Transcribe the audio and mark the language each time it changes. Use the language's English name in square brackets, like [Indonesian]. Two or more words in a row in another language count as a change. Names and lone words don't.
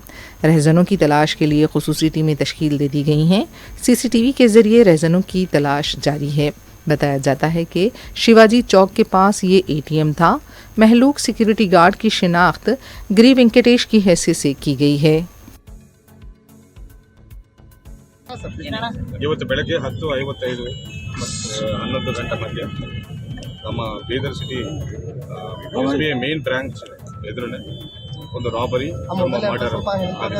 [Urdu] رہزنوں کی تلاش کے لیے خصوصی ٹیمیں تشکیل دے دی گئی ہیں. سی سی ٹی وی کے ذریعے رہزنوں کی تلاش جاری ہے. بتایا جاتا ہے کہ شیواجی چوک کے پاس یہ اے ٹی ایم تھا. مہلوک [English] security guard [Urdu] کی شناخت گری وینکٹیش کی حیثیت سے کی گئی ہے. [Kannada] ಇವತ್ತು ಬೆಳಗ್ಗೆ 10:55 ಮತ್ತು 11 ಗಂಟೆ ಮಧ್ಯ ನಮ್ಮ ಬೀದರ್ ಸಿಟಿ ಎಸ್ಬಿಐ [English] main branch [Kannada] ಎದುರುನೆ ಒಂದು [English] robbery murder [Kannada] ಆಗಿದೆ.